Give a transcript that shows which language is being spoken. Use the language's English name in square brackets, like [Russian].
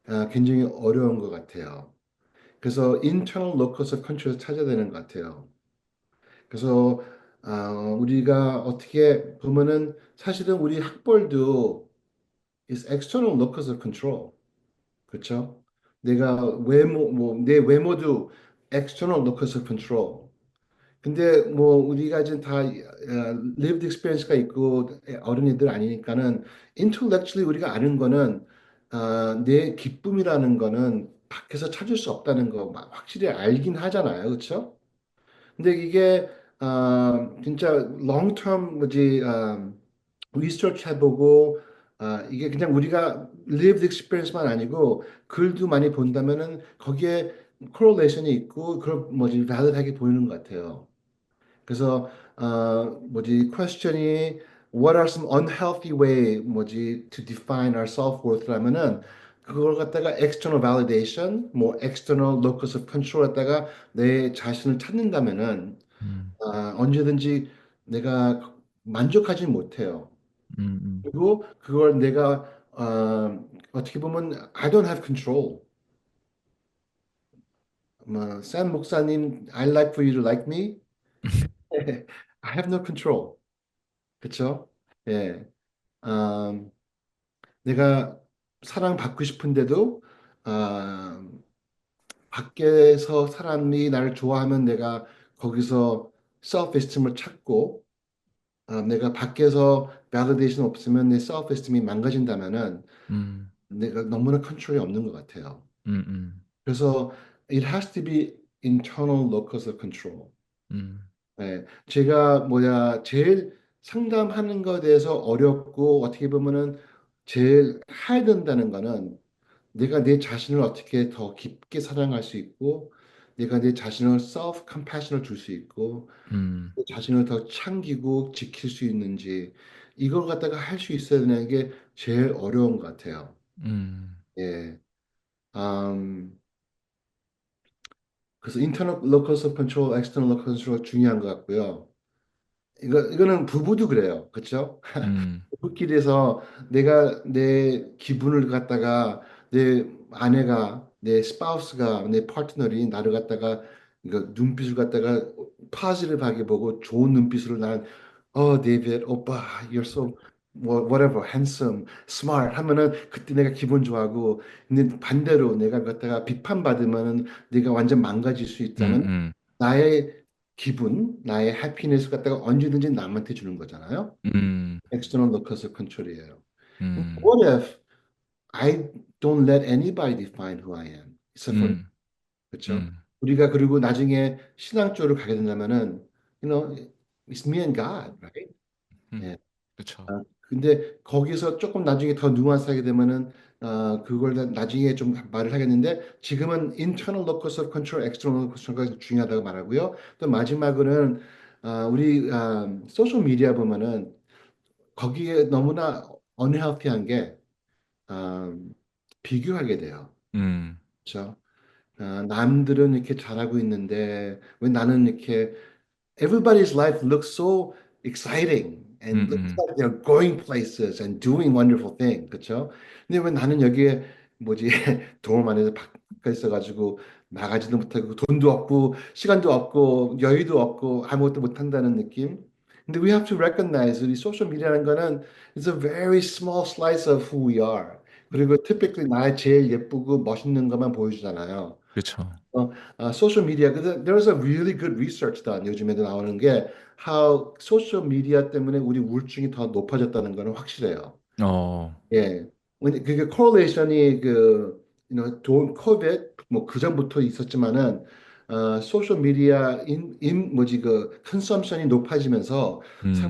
[Korean] 굉장히 어려운 것 같아요. 그래서 internal locus of control을 찾아야 되는 것 같아요. 그래서 우리가 어떻게 보면은 사실은 우리 학벌도 is external locus of control. 그렇죠? 내가 내 외모도 external locus of control. 근데 뭐 우리가 지금 다 lived experience가 있고 어른이들 아니니까는 intellectually 우리가 아는 거는 내 기쁨이라는 거는 밖에서 찾을 수 없다는 거 확실히 알긴 하잖아요. 그렇죠? 근데 이게 진짜 long term 뭐지 리서치 해보고 이게 그냥 우리가 lived experience만 아니고 글도 많이 본다면은 거기에 correlation이 있고 그런 뭐지 valid하게 보이는 것 같아요. 그래서 뭐지 [English] question이 what are some unhealthy way 뭐지 to define our self-worth라면은 [Korean] 그걸 갖다가 [English] external validation, 뭐 external locus of control [Korean] 갖다가 내 자신을 찾는다면은 음. 언제든지 내가 만족하지 못해요. 음, 그리고 그걸 내가 어떻게 보면 [English] I don't have control. 샘 목사님, I like for you to like me. I have no control. [Korean] 그쵸? 예. 음, 내가 사랑받고 싶은데도 밖에서 사람이 나를 좋아하면 내가 거기서 self-esteem을 찾고 내가 밖에서 validation 없으면 내 self-esteem이 망가진다면은 음, 내가 너무나 컨트롤이 없는 것 같아요. 음, 음, 그래서 [English] it has to be internal locus of control. 음, [Korean] 네, 제가 제일 상담하는 것에 대해서 어렵고 어떻게 보면은 제일 해야 된다는 거는 내가 내 자신을 어떻게 더 깊게 사랑할 수 있고 내가 내 자신을 self compassion을 줄 수 있고 음, 내 자신을 더 챙기고 지킬 수 있는지 이걸 갖다가 할 수 있어야 되는 게 제일 어려운 것 같아요. 음, 예. 음, 그래서 internal locus of control, external locus of control 중요한 것 같고요. 이거는 부부도 그래요. 그렇죠? 음, 부부끼리에서 내가 내 기분을 갖다가 내 아내가 내 스파우스가 내 파트너리 나를 갖다가 이거 눈빛을 갖다가 파지티브하게 보고 좋은 눈빛으로 나는 데이비드 오빠 [English] you're so whatever handsome smart [Korean] 하면은 그때 내가 기분 좋아하고 근데 반대로 내가 갖다가 비판받으면은 내가 완전 망가질 수 있다면 음, 나의 기분, 나의 해피니스 갖다가 언제든지 남한테 주는 거잖아요. 음, external locus of control이에요. 음, [English] What if I don't let anybody define who I am, except for me? 음, [Korean] 그렇죠? 음, 우리가 그리고 나중에 신앙 쪽으로 가게 된다면은, you know, [English] it's me and God, right? [Korean] 예. 그쵸. 근데 거기서 조금 나중에 더 누안스하게 되면은 그걸 나중에 좀 말을 하겠는데 지금은 internal locus of control, external locus of control가 중요하다고 말하고요. 또 마지막으로는 우리 소셜 미디어 보면은 거기에 너무나 unhealthy한 게 비교하게 돼요. 음, 그렇죠? 남들은 이렇게 잘하고 있는데 왜 나는 이렇게 [English] everybody's life looks so exciting 음, and looks 음, like they're going places and doing wonderful things. [Korean] 그렇죠? 근데 왜 나는 여기에 뭐지 도움 안에서 박혀 있어가지고 나가지도 못하고 돈도 없고 시간도 없고 여유도 없고 아무것도 못한다는 느낌? 근데 [English] we have to recognize [Korean] 이 소셜 미디어라는 거는 [English] it's a very small slice of who we are. [Korean] 그리고 typically 나의 제일 예쁘고 멋있는 것만 보여주잖아요. 그쵸. [English] 소셜 미디어, there's a really good research done. [Korean] 요즘에도 나오는 게 how 소셜 미디어 때문에 우리 우울증이 더 높아졌다는 거는 확실해요. 어, 예. 근데 그게 correlation이 돈 코비드 뭐그 전부터 있었지만은 소셜 미디어 뭐지 그 컨섬션이 높아지면서 사람